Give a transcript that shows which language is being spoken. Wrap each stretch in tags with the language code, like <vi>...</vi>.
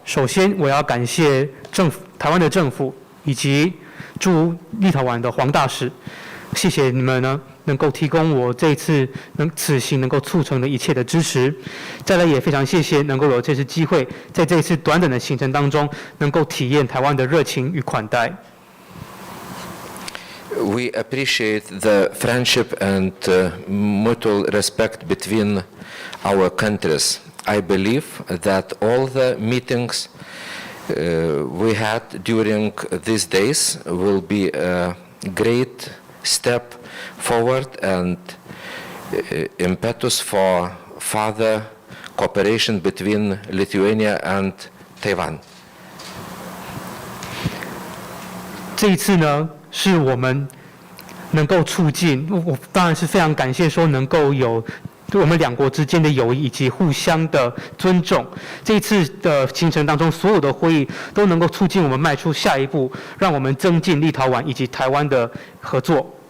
<zh>首先，我要感谢台湾的政府以及驻立陶宛的黄大使，谢谢你们呢，能够提供我这次此行能够促成的一切的支持。再来也非常谢谢能够有这次机会，在这一次短短的行程当中，能够体验台湾的热情与款待。</zh> <en>We appreciate the friendship and mutual respect between our countries. I believe that all the meetings we had during these days will be a great step forward and impetus for further cooperation between Lithuania and Taiwan.</en> <zh>这一次呢，是我们能够促进，我当然是非常感谢说能够有我们两国之间的友谊以及互相的尊重。这一次的行程当中，所有的会议都能够促进我们迈出下一步，让我们增进立陶宛以及台湾的合作。</zh>